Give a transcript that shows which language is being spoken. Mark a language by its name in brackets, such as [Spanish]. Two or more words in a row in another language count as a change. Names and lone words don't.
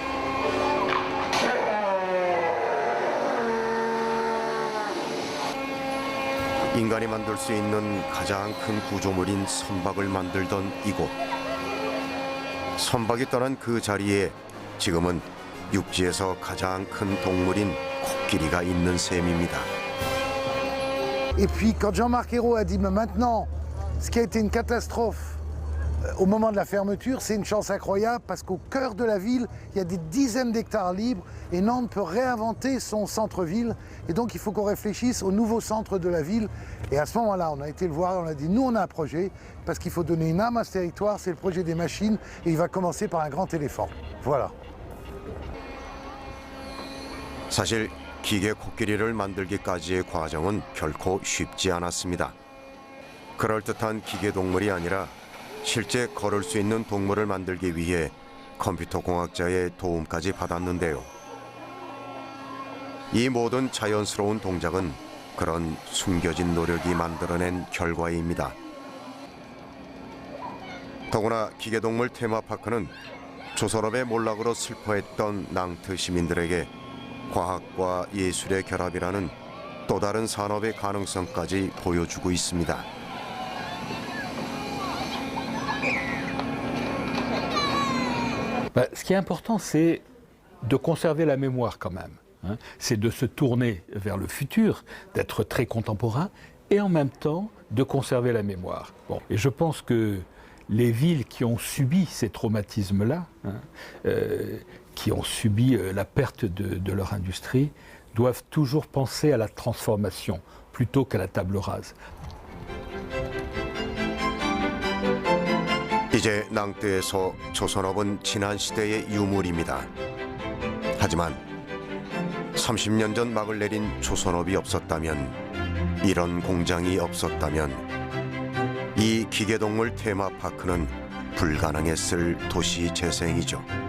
[Korean] 인간이 만들 수 있는 가장 큰 구조물인 선박을 만들던 이곳. 선박이 떠난 그 자리에 지금은 육지에서 가장 큰 동물인 코끼리가 있는 셈입니다. [French] Et puis quand Jean-Marc Ayrault a dit mais maintenant, ce qui a été une catastrophe au moment de la fermeture, c'est une chance incroyable parce qu'au cœur de la ville, il y a des dizaines d'hectares libres et Nantes peut réinventer son centre-ville. Et donc il faut qu'on réfléchisse au nouveau centre de la ville. Et à ce moment-là, on a été le voir, on a dit nous on a un projet parce qu'il faut donner une âme à ce territoire, c'est le projet des machines et il va commencer par un grand éléphant. Voilà. [Korean] 사실 기계 코끼리를 만들기까지의 과정은 결코 쉽지 않았습니다. 그럴듯한 기계 동물이 아니라 실제 걸을 수 있는 동물을 만들기 위해 컴퓨터 공학자의 도움까지 받았는데요. 이 모든 자연스러운 동작은 그런 숨겨진 노력이 만들어낸 결과입니다. 더구나 기계동물 테마파크는 조선업의 몰락으로 슬퍼했던 낭트 시민들에게 과학과 예술의 결합이라는 또 다른 산업의 가능성까지 보여주고 있습니다. [French] Ce qui est important, c'est de conserver la mémoire quand même. C'est de se tourner vers le futur, d'être très contemporain et en même temps de conserver la mémoire. Bon, et je pense que les villes qui ont subi ces traumatismes-là, qui ont subi la perte de leur industrie, doivent toujours penser à la transformation plutôt qu'à la table rase. [Korean] 이제 낭뜨에서 조선업은 지난 시대의 유물입니다. 하지만 30년 전 막을 내린 조선업이 없었다면, 이런 공장이 없었다면 이 기계동물 테마파크는 불가능했을 도시 재생이죠.